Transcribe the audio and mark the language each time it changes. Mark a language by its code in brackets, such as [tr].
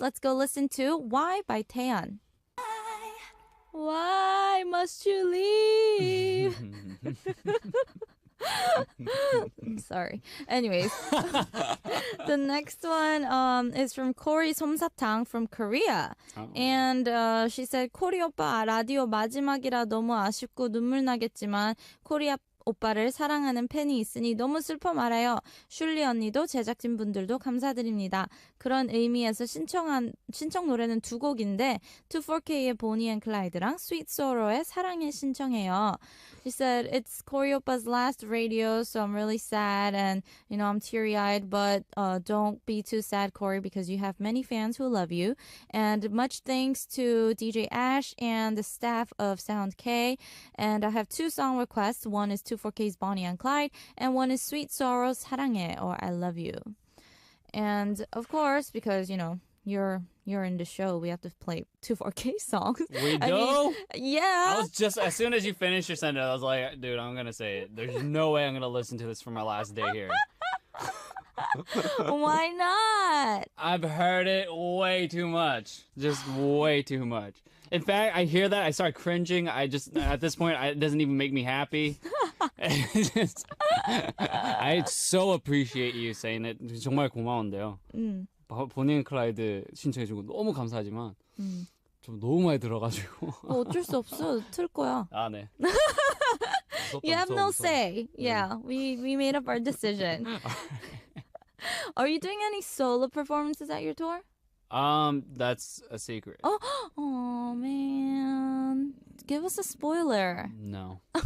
[en] Let's go listen to Why by Taeyeon. Why must you leave? I'm sorry. Anyways, the next one is from Cory 솜사탕 from Korea. Oh. And she said, [ko] 코리 오빠 라디오 마지막이라 너무 아쉽고 눈물 나겠지만 코리 오빠를 사랑하는 팬이 있으니 너무 슬퍼 말아요. 슐리 언니도 제작진 분들도 감사드립니다. 그런 의미에서 신청 노래는 두 곡인데 24K의 보니 앤 클라이드랑 Sweet Sorrow의 사랑해 신청해요. [en] She said, it's Cory Oppa's last radio, so I'm really sad and, I'm teary-eyed, but don't be too sad, Cory, because you have many fans who love you. And much thanks to DJ Ash and the staff of Sound K. And I have two song requests. One is 24K's Bonnie and Clyde, and one is Sweet Sorrow's 사랑해, or I Love You. And, of course, because, you're in the show, we have to play 24K songs. We do? Yeah. I was just, as soon as you finished your sentence, I was like, dude, I'm going to say it. There's no way I'm going to listen to this for my last day here. Why not? I've heard it way too much. Just way too much. In fact, I hear that, I start cringing. At this point, it doesn't even make me happy. I so appreciate you saying it. [ko] 정말 고마운데요. 보니 앤 클라이드 신청해주고 너무 감사하지만 좀 너무 많이 들어가지고 어쩔 수 없어. 틀 거야. 아, 네. [en] You have no say. Yeah, we made up our decision. Are you doing any solo performances at your tour? That's a secret. Oh man. Give us a spoiler. No.